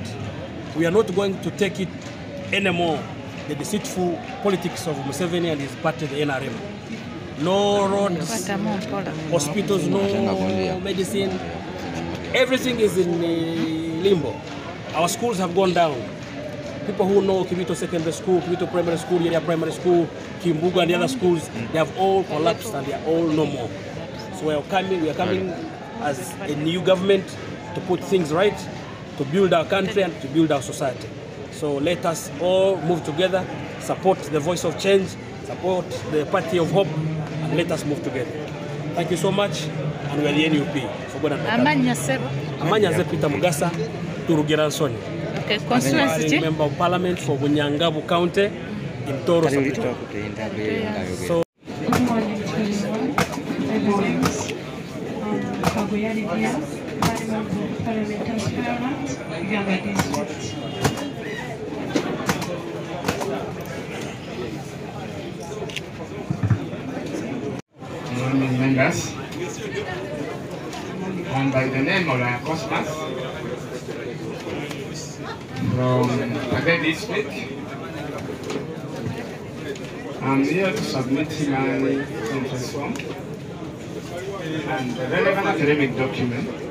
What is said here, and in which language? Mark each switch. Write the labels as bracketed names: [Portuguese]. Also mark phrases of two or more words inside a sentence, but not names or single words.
[English] We are not going to take it anymore, the deceitful politics of Museveni and his party, the NRM. No roads, hospitals, no medicine. Everything is in limbo. Our schools have gone down. People who know Kibito Secondary School, Kibito Primary School, Yeria Primary School, Kimbuga and the other schools, they have all collapsed and they are all no more. So we are coming as a new government to put things right, to build our country and to build our society. So let us all move together, support the voice of change, support the party of hope, and let us move together. Thank you so much, and we are the NUP. For God and Amanya Sebo. Amanya Zepita Mugasa, Turugira Soni. Okay, constituency. Member of Parliament for Bunyangabu County in Toro. So, good morning to everyone. My name is Kagoyari Diaz, Parliament aspirant, Uganda District. Members, and by the name of Cosmas from Ade District, I'm here to submit my interest form and the relevant academic document.